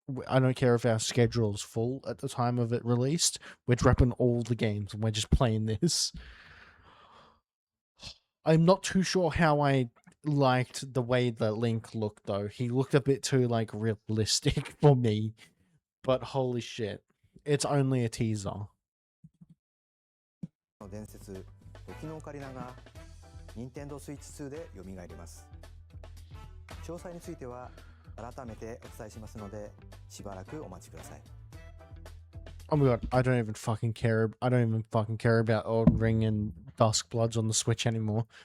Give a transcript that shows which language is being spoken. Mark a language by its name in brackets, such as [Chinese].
[English] I don't care if our schedule's full at the time of it released. We're dropping all the games and we're just playing this. I'm not too sure how I liked the way the Link looked, though. He looked a bit too, like, realistic for me. But holy shit. It's only a teaser. [Japanese] 伝説時のオカリナが任天堂スイッチ2で蘇ります。詳細については改めてお伝えしますのでしばらくお待ちください。 [English] Oh my god, I don't even fucking care. I don't even fucking care about Elden Ring and Dusk Bloods on the Switch anymore.